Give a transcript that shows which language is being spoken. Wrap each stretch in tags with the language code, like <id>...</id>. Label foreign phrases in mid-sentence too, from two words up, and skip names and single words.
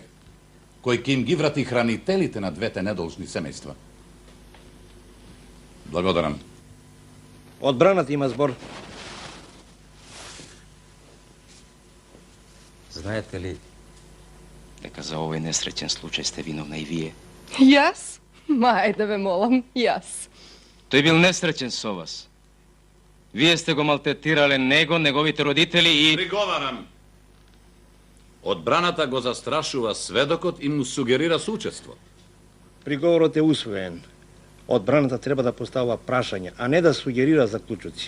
<mk>Кој ќе им ги врати хранителите на двете недолжни семејства? Благодарам. Одбраната има збор. Знаете ли дека за овој несреќен случај сте виновна и вие? Јас? Ма, ајде ме молам, јас. Той бил несреćен со вас. Вие сте го малтретирале него, неговите родители и... Приговарам. Одбраната го застрашува сведокот и му сугерира соучество. Приговорот е усвоен. Одбраната треба да поставува прашања, а не да сугерира заклучоци.</mk>